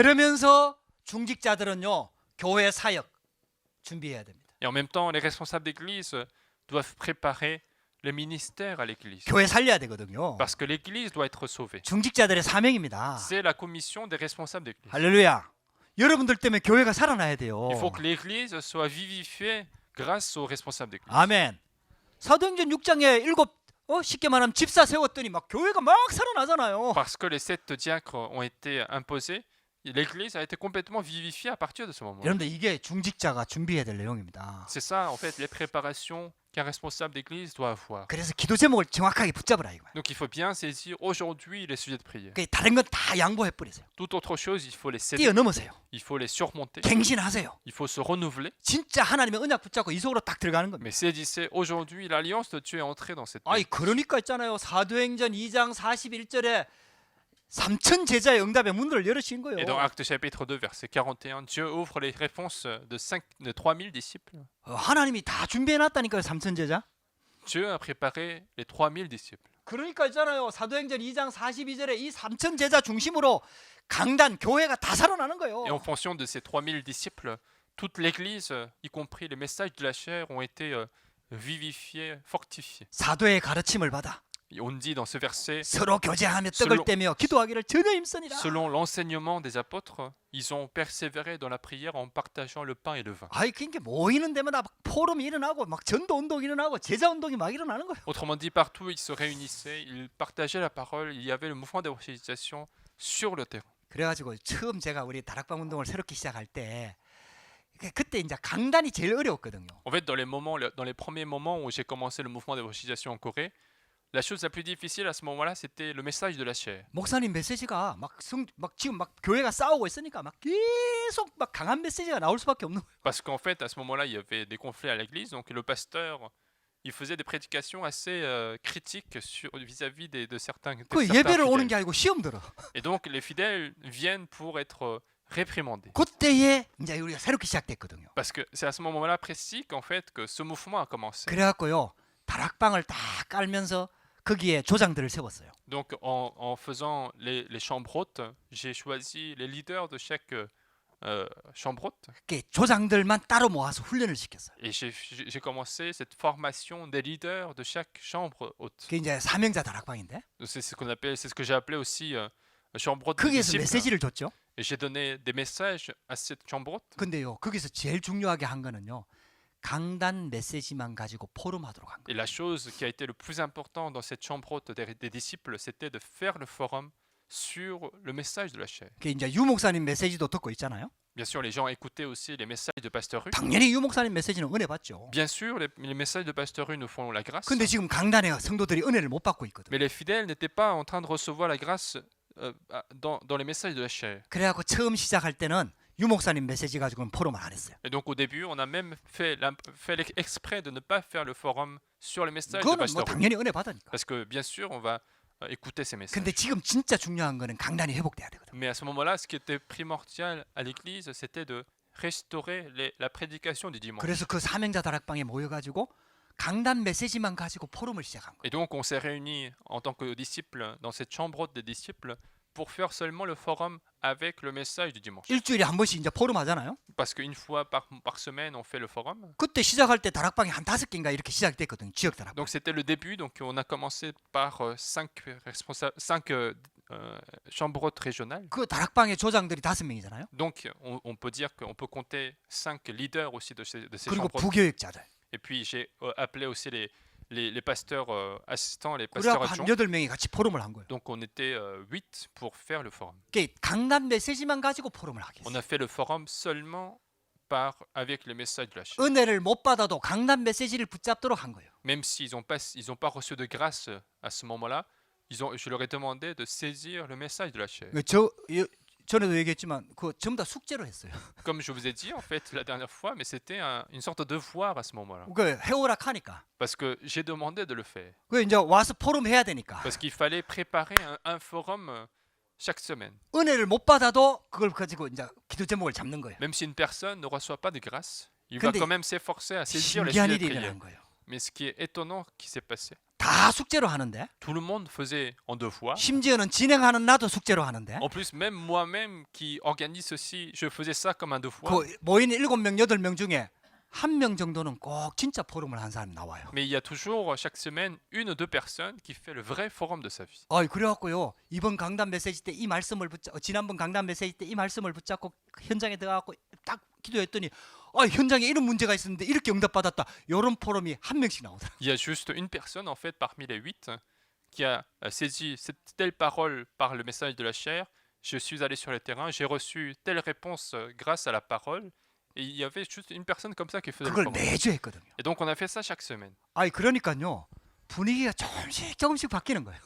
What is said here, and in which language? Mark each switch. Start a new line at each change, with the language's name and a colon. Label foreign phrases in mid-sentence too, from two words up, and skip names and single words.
Korean: 그러면서 중직자들은요 교회 사역 준비해야 됩니다.
French: Et en même temps, les responsables d'église doivent préparer le ministère à l'église.
Korean: 교회 살려야 되거든요.
French: Parce que l'église doit être sauvée.
Korean: 중직자들의 사명입니다.
French: C'est la commission des responsables d'église.
Korean: 할렐루야. 여러분들 때문에 교회가 살아나야 돼요.
French: Il faut que l'église soit vivifiée grâce aux responsables d'église.
Korean: 아멘. 사도행전 6장에 쉽게 말하면 집사 세웠더니 막 교회가 막 살아나잖아요.
French: Parce que les 7 diacres ont été imposés, l'église a été complètement vivifiée à partir de ce moment.
Korean: 여러분들 이게 중직자가 준비해야 될 내용입니다.
French: C'est ça, en fait, les préparations qu'un responsable d'église doit avoir.
Korean: 그래서 기도 제목을 정확하게 붙잡으라 이거예요.
French: Donc il faut bien saisir aujourd'hui les sujets de prière.
Korean: 다른 건 다 양보해 버리세요.
French: Toute autre chose, il faut les céder,
Korean: 뛰어넘으세요.
French: il faut les surmonter,
Korean: 갱신하세요.
French: il faut se renouveler.
Korean: 진짜 하나님의 언약 붙잡고 이 속으로 딱 들어가는 겁니다.
French: Mais saisissez aujourd'hui, l'alliance de Dieu est entrée dans cette
Korean: 아니
French: paix.
Korean: 그러니까 있잖아요. 사도행전 2장 41절에 3천 제자의 응답의 문을 열으신 거예요.
French: Et dans Actes chapitre 2, verset 41, Dieu ouvre les réponses de 3000 disciples.
Korean: 하나님이 다 준비해 놨다니까요. 3천 제자.
French: Dieu a préparé les 3000 disciples.
Korean: 그러니까 있잖아요. 사도행전 2장 42절에 이 3천 제자 중심으로 강단 교회가 다 살아나는 거예요.
French: Et en fonction de ces 3000 disciples, toute l'église, y compris les messages de la chair, ont été vivifiés, fortifiés.
Korean: 사도의 가르침을 받아
French: Et on dit dans ce verset,
Korean: 서로 교제하며 떡을 떼며 기도하기를 전혀 힘쓰니라.
French: selon l'enseignement des apôtres, ils ont persévéré dans la prière en partageant le pain et le vin.
Korean: 아이 그러니까 모이는 데마다 막 포럼이 일어나고 막 전도 운동이 일어나고 제자 운동이 막 일어나는 거예요.
French: Autrement dit, partout ils se réunissaient, ils partageaient la parole, il y avait le mouvement d'évangélisation sur le terrain.
Korean: 그래가지고 처음 제가 우리 다락방 운동을 새롭게 시작할 때 그때 이제 강단이 제일 어려웠거든요.
French: En fait, dans les premiers moments où j'ai commencé le mouvement d'évangélisation en Corée, La chose la plus difficile à ce moment-là, c'était le message de la chair.
Korean: 목사님 메시지가 막 지금 막 교회가 싸우고 있으니까 막 계속 막 강한 메시지가 나올 수밖에 없는 거예요.
French: Parce qu'en fait, à ce moment-là, il y avait des conflits à l'église, donc le pasteur, il faisait des prédications assez critiques vis-à-vis de certains
Korean: 그
French: certains
Korean: 예배를 오는
French: fidèles.
Korean: 게 아니고 시험 들어.
French: Et donc les fidèles viennent pour être réprimandés.
Korean: 그때에 이제 우리가 새롭게 시작됐거든요.
French: Parce que c'est à ce moment-là précis qu'en fait que ce mouvement a commencé.
Korean: 그래갖고요 다락방을 딱 깔면서 거기에 조장들을 세웠어요.
French: Donc en faisant les chambres hautes, j'ai choisi les leaders de chaque chambre haute.
Korean: 그 조장들만 따로 모아서 훈련을 시켰어요.
French: Et j'ai commencé cette formation des leaders de chaque chambre haute.
Korean: 그게 이제 사명자 다락방인데
French: Donc, c'est ce que j'ai appelé aussi chambre haute de
Korean: 거기에서
French: disciples.
Korean: 메시지를 줬죠.
French: Et j'ai donné des messages à cette chambre haute.
Korean: 근데요 거기서 제일 중요하게 한 거는요 강단 메시지만 가지고 포럼하도록 한
French: Et
Korean: 거예요.
French: la chose qui a été le plus important dans cette chambre haute des disciples, c'était de faire le forum sur le message de la chair.
Korean: 그게 이제 유 목사님 메시지도 듣고 있잖아요.
French: Bien sûr, les gens écoutaient aussi les messages de Pasteur Ru.
Korean: 당연히 유 목사님 메시지는 은혜 받죠.
French: Bien sûr, les messages de Pasteur Ru nous font la grâce.
Korean: 근데 지금 강단에 성도들이 은혜를 못 받고 있거든.
French: Mais les fidèles n'étaient pas en train de recevoir la grâce dans les messages de la chair.
Korean: 그래갖고 처음 시작할 때는 유 목사님 메시지 가지고는 포럼을 안 했어요.
French: Et donc au début, on a même fait exprès de ne pas faire le forum sur les messages de
Korean: 그거는 뭐
French: Pasteur Ru.
Korean: 당연히 은혜 받으니까.
French: Parce que bien sûr, on va écouter ces messages.
Korean: 근데 지금 진짜 중요한 거는 강단이 회복돼야 되거든.
French: Mais à ce moment-là, ce qui était primordial à l'église, c'était de restaurer la prédication du dimanche.
Korean: 그래서 그 사명자 다락방에 모여가지고 강단 메시지만 가지고 포럼을 시작한 거예요.
French: Et donc, on s'est réunis en tant que disciples dans cette chambre haute des disciples pour faire seulement le forum avec le message du dimanche.
Korean: 일주일에 한 번씩 이제 포럼 하잖아요.
French: Parce qu'une fois par semaine, on fait le forum.
Korean: 그때 시작할 때 다락방이 한 5개인가 이렇게 시작됐거든요. 지역 다락방.
French: Donc, c'était le début. Donc, on a commencé par 5 chambres hautes régionales.
Korean: 그 다락방의 조장들이 5명이잖아요.
French: Donc, on peut dire qu'on peut compter 5 leaders aussi de ces
Korean: 그리고
French: chambres hautes.
Korean: 부교역자들.
French: Et puis, j'ai appelé aussi les pasteurs assistants, les
Korean: 그래갖고
French: pasteurs
Korean: 한
French: adjoints.
Korean: 8명이 같이 포럼을 한 거예요.
French: Donc, on était 8 pour faire le forum.
Korean: 그게 강단 메시지만 가지고 포럼을 하게
French: On
Korean: 했어요.
French: a fait le forum seulement avec les messages de la chair.
Korean: 은혜를 못 받아도 강단 메시지를 붙잡도록 한 거예요.
French: Même s'ils n'ont pas reçu de grâce à ce moment-là, je leur ai demandé de saisir le message de la chair.
Korean: 전에도 얘기했지만 그 전부 다 숙제로 했어요.
French: Comme je vous ai dit en fait la dernière fois, mais c'était une sorte de devoir à ce moment-là.
Korean: 그 해오락 하니까.
French: Parce que j'ai demandé de le faire.
Korean: 그 이제 와서 포럼 해야 되니까.
French: Parce qu'il fallait préparer un forum chaque semaine.
Korean: 은혜를 못 받아도 그걸 가지고 이제 기도 제목을 잡는 거예요.
French: Même si une personne ne reçoit pas de grâce, il va
Korean: 근데
French: quand même s'efforcer à saisir les
Korean: 신기한
French: sujets
Korean: 일이
French: de prière.
Korean: 일어난 거예요.
French: Mais ce qui est étonnant qui s'est passé,
Korean: 다 숙제로 하는데
French: tout le monde faisait en devoir.
Korean: 심지어는 진행하는 나도 숙제로 하는데
French: En plus, même moi-même qui organise ceci, je faisais ça comme un devoir.
Korean: 그 모인 7명, 8명 중에 1명 정도는 꼭 진짜 포럼을 한 사람이 나와요.
French: Mais il y a toujours chaque semaine une ou deux personnes qui fait le vrai forum de sa vie.
Korean: 그래갖고요 이번 강단 메시지 때 이 말씀을 지난번 강단 메시지 때 이 말씀을 붙잡고 현장에 들어가고 딱 기도했더니 현장에 이런 문제가 있었는데 이렇게 응답받았다. 이런 포럼이 한 명씩 나오더라.
French: Il y a juste une personne en fait parmi les 8 qui a saisi cette telle parole par le message de la chair. Je suis allé sur le terrain, j'ai reçu telle réponse grâce à la parole. Et il y avait juste une personne comme ça qui faisait le
Korean: 그걸
French: forum.
Korean: 매주 했거든요.
French: Et donc on a fait ça chaque semaine.
Korean: 그러니까요 분위기가 조금씩 바뀌는 거예요.